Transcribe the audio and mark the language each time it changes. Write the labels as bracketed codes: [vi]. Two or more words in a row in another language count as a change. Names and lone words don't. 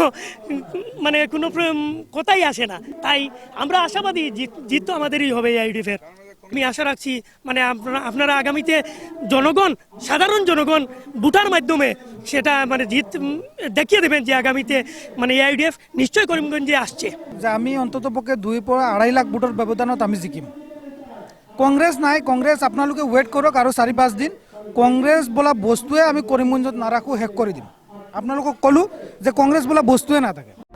[bn] কোনো কথাই আসে না তাই আমরা আশাবাদী জিত তো আমাদেরই হবে ইউডিএফের আমি আশা রাখছি মানে আপনারা আগামীতে সাধারণ জনগণ ভোটার মাধ্যমে সেটা মানে জিত দেখিয়ে দেবেন যে আগামীতে মানে ইউডিএফ নিশ্চয় করিমগঞ্জে আসছে [as] যে আমি অন্তত পক্ষে 2-2.5 লাখ ভোটৰ ব্যৱধানত আমি জিকিম কংগ্ৰেছ নাই কংগ্ৰেছ আপোনালোকে ৱেইট কৰক আৰু 4-5 দিন কংগ্ৰেছ বোলা বস্তুৱে আমি কৰিমগঞ্জত নাৰাখোঁ শেষ কৰি দিম আপোনালোকক ক'লোঁ যে কংগ্ৰেছ বোলা বস্তুৱে নাথাকে